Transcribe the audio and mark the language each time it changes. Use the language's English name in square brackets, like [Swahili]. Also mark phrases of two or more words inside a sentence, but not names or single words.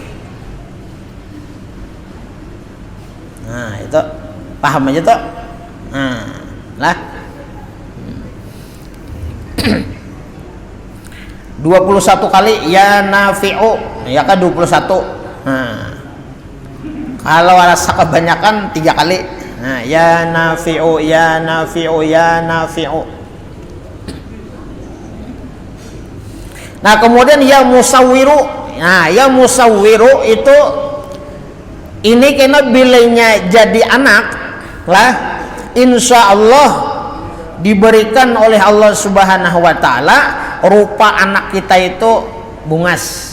[Banjar] Nah itu paham aja tuh. Nah lah 21 kali [Arabic] ya nafi'u, [Banjar] ya kan 21. Nah, kalau rasa kebanyakan 3 kali. Nah, [Arabic] ya nafi'u, ya nafi'u, ya nafi'u. [Banjar] Nah, kemudian [Arabic] ya musawwiru. [Banjar] Nah, [Arabic] ya musawwiru [Banjar] itu ini kena bilanya jadi anak lah, [Arabic] insya Allah [Banjar] diberikan oleh [Arabic] Allah Subhanahu wa ta'ala [Banjar] rupa anak kita itu bungas.